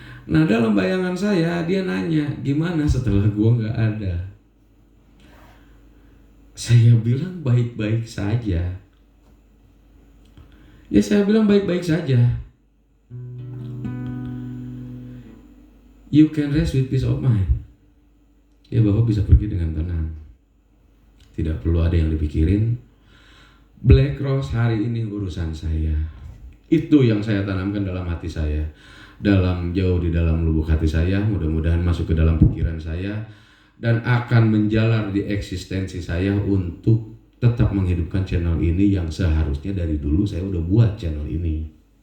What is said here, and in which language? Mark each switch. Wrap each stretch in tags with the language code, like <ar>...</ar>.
<id>Nah dalam bayangan saya dia nanya gimana setelah gua gak ada. Saya bilang baik-baik saja. Ya saya bilang baik-baik saja.</id> <en>You can rest with peace of mind.</en> <id>Ya Bapak bisa pergi dengan tenang. Tidak perlu ada yang dipikirin. Black Rose hari ini urusan saya. Itu yang saya tanamkan dalam hati saya. jauh di dalam lubuk hati saya, mudah-mudahan masuk ke dalam pikiran saya dan akan menjalar di eksistensi saya untuk tetap menghidupkan channel ini yang seharusnya dari dulu saya udah buat channel ini.</id>